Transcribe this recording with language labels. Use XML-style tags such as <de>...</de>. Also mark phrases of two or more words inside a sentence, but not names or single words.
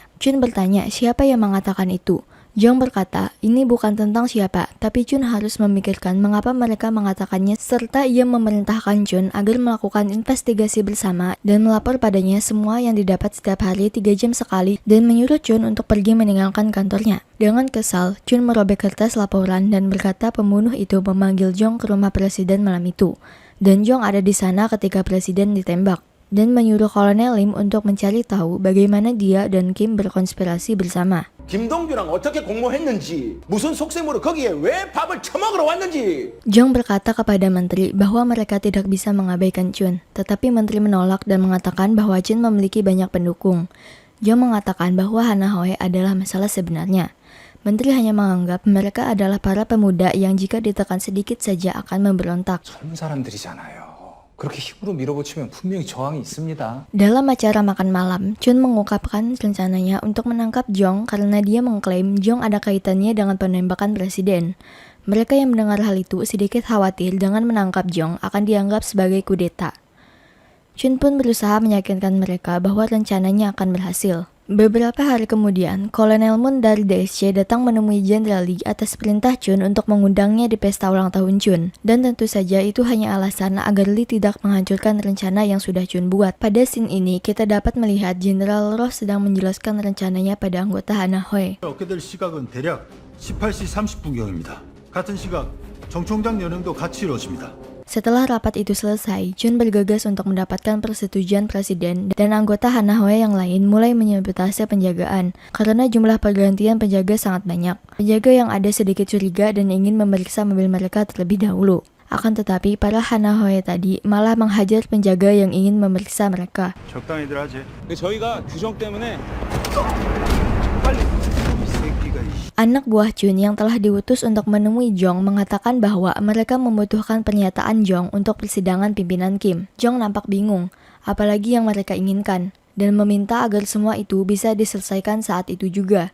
<id>Chun bertanya siapa yang mengatakan itu. Jong berkata, ini bukan tentang siapa, tapi Chun harus memikirkan mengapa mereka mengatakannya serta ia memerintahkan Chun agar melakukan investigasi bersama dan melapor padanya semua yang didapat setiap hari 3 jam sekali dan menyuruh Chun untuk pergi meninggalkan kantornya. Dengan kesal, Chun merobek kertas laporan dan berkata pembunuh itu memanggil Jong ke rumah presiden malam itu. Dan Jong ada di sana ketika presiden ditembak dan menyuruh Kolonel Lim untuk mencari tahu bagaimana dia dan Kim berkonspirasi bersama.</id> <ko>김동규랑 어떻게 공모했는지, 무슨 속셈으로 거기에 왜 밥을 처먹으러 왔는지.</ko> <id>Jong berkata kepada menteri bahwa mereka tidak bisa mengabaikan Chun, tetapi menteri menolak dan mengatakan bahwa Chun memiliki banyak pendukung. Jong mengatakan bahwa Hanahwe adalah masalah sebenarnya. Menteri hanya menganggap mereka adalah para pemuda yang jika ditekan sedikit saja akan memberontak.</id> <ko>젊은 사람들이잖아요. 그렇게 힘으로 밀어붙이면 분명히 저항이 있습니다.</ko> <id>Dalam acara makan malam, Chun mengungkapkan rencananya untuk menangkap Jong karena dia mengklaim Jong ada kaitannya dengan penembakan presiden. Mereka yang mendengar hal itu sedikit khawatir dengan menangkap Jong akan dianggap sebagai kudeta. Chun pun berusaha meyakinkan mereka bahwa rencananya akan berhasil. Beberapa hari kemudian, Kolonel Moon dari DSC datang menemui Jenderal Lee atas perintah Chun untuk mengundangnya di pesta ulang tahun Chun. Dan tentu saja itu hanya alasan agar Lee tidak menghancurkan rencana yang sudah Chun buat. Pada scene ini, kita dapat melihat Jenderal Ross sedang menjelaskan rencananya pada anggota Hanahwe.</id> <ko>얻게 될 시각은 대략 18시 30분경입니다. 같은 시각 정총장 연행도 같이 이루어집니다.</ko> <id>Setelah rapat itu selesai, Chun bergegas untuk mendapatkan persetujuan presiden dan anggota Hanahwe yang lain mulai menyabotase penjagaan karena jumlah pergantian penjaga sangat banyak. Penjaga yang ada sedikit curiga dan ingin memeriksa mobil mereka terlebih dahulu. Akan tetapi para Hanahwe tadi malah menghajar penjaga yang ingin memeriksa mereka.</id> <ko>적당히들 하지. 저희가 규정 때문에</ko> <id>Anak buah Chun yang telah diutus untuk menemui Jong mengatakan bahwa mereka membutuhkan pernyataan Jong untuk persidangan pimpinan Kim. Jong nampak bingung, apalagi yang mereka inginkan. dan meminta agar semua itu bisa diselesaikan saat itu juga.</id>